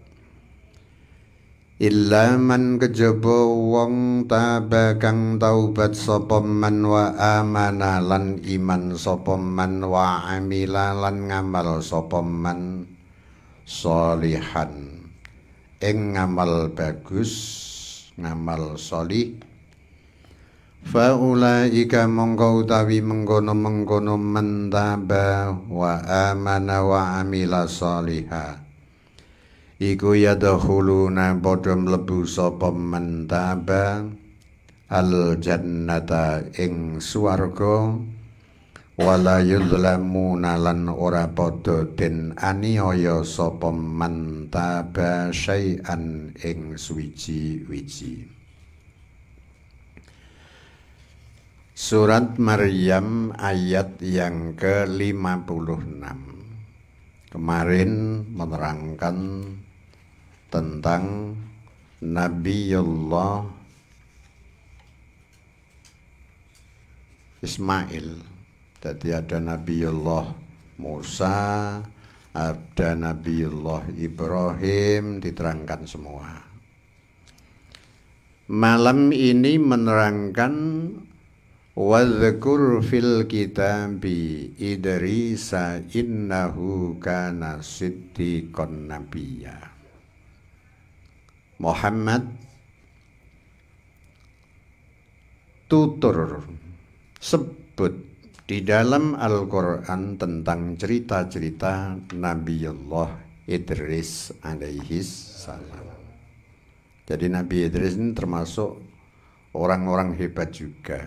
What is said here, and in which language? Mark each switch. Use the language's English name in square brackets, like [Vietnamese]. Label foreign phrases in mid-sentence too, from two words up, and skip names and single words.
[Arabic] Illa man [Javanese] kejaba wong taba kang taubat sapa man [Arabic] wa amana [Javanese] lan iman sapa man [Arabic] wa amila [Javanese] lan ngamal sapa man sholihan ing ngamal bagus ngamal sholih. [Arabic] Fa ulaika [Javanese] mongko utawi mengkono-mengkono mentaba [Arabic] wa amana wa amila sholiha [Javanese] iku yadkhuluna padha mlebu sapa mentaba [Arabic] al jannata [Javanese] ing swarga [Arabic] wala yuzlamuna [Javanese] lan ora padha den aniaya sapa mentaba syai'an ing suwiji-wiji. [Indonesian] Surat Maryam ayat yang ke-56 kemarin menerangkan tentang Nabiullah Ismail. Jadi ada Nabiullah Musa, ada Nabiullah Ibrahim, diterangkan semua. Malam ini menerangkan [Arabic] wadhkur fil kitabi Idrisa innahu kana siddiqan nabiyya. [Indonesian] Muhammad, tutur, sebut di dalam Al-Quran tentang cerita-cerita Nabiullah Idris [Arabic] alaihi salam. [Indonesian] Jadi Nabi Idris ini termasuk orang-orang hebat juga.